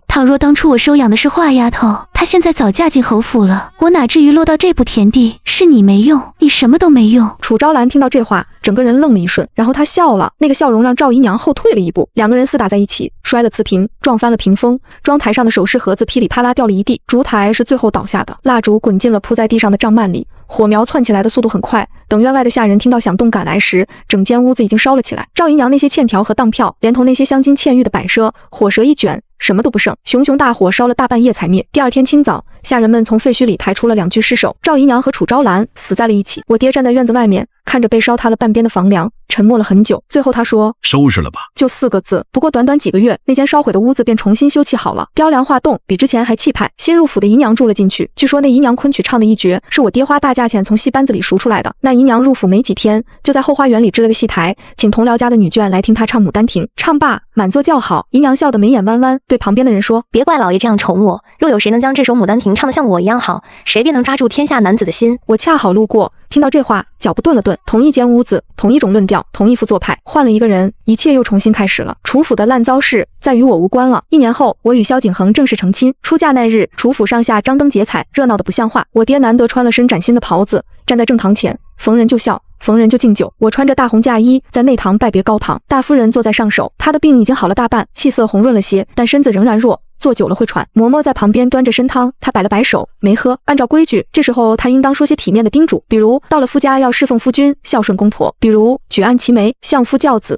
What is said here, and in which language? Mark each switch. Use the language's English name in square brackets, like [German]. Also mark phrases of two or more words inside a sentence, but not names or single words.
[Chinese] 倘若當初我收養的是壞丫頭，她現在早嫁進侯府了，我哪至於落到這步田地？是你沒用，你什麼都沒用。楚昭蘭聽到這話，整個人愣了一瞬，然後她笑了，那個笑容讓趙姨娘後退了一步，兩個人廝打在一起，摔了瓷瓶，撞翻了屏風，妝台上的首飾盒子噼里啪啦掉了一地，燭台是最後倒下的，蠟燭滾進了鋪在地上的帳幔裡，火苗竄起來的速度很快，等院外的下人聽到響動趕來時，整間屋子已經燒了起來。趙姨娘那些欠條和當票，連同那些鑲金嵌玉的擺設，火舌一捲，什麼都不剩，熊熊大火燒了大半夜才滅。第二天清早，下人們從廢墟裡抬出了2具屍首，趙姨娘和楚昭蘭死在了一起。我爹站在院子外面，看着被燒塌了半邊的房梁，沉默了很久，最後他說：“ 收拾了吧。” 就4 個字。不過短短幾個月，那間燒毀的屋子便重新修葺好了，雕梁畫棟，比之前還氣派。新入府的姨娘住了進去，據說那姨娘昆曲唱的一絕，是我爹花大價錢從戲班子裡贖出來的。那姨娘入府沒幾天，就在後花園裡支了個戲台，請同僚家的女眷來聽她唱《牡丹亭》。唱罷，滿座叫好，姨娘笑得眉眼彎彎，對旁邊的人說：“ 別怪老爺這樣寵我，若有誰能將這首《牡丹亭》唱得像我一樣好，誰便能抓住天下男子的心。” 我恰好路過，聽到這話，腳步頓了頓。同一間屋子，同一種論調，同一副做派，換了一個人，一切又重新開始了。楚府的爛糟事再與我無關了。1年後，我與蕭景恆正式成親。出嫁那日，楚府上下張燈結綵，熱鬧得不像話。我爹難得穿了身嶄新的袍子，站在正堂前，逢人就笑，逢人就敬酒。我穿着大紅嫁衣，在內堂拜別高堂。大夫人坐在上首，她的病已經好了大半，氣色紅潤了些，但身子仍然弱，坐久了會喘。嬤嬤在旁邊端着參湯，她擺了擺手，沒喝。按照規矩，這時候她應當說些體面的叮囑，比如到了夫家要侍奉夫君，孝順公婆，比如舉案齊眉，相夫教子。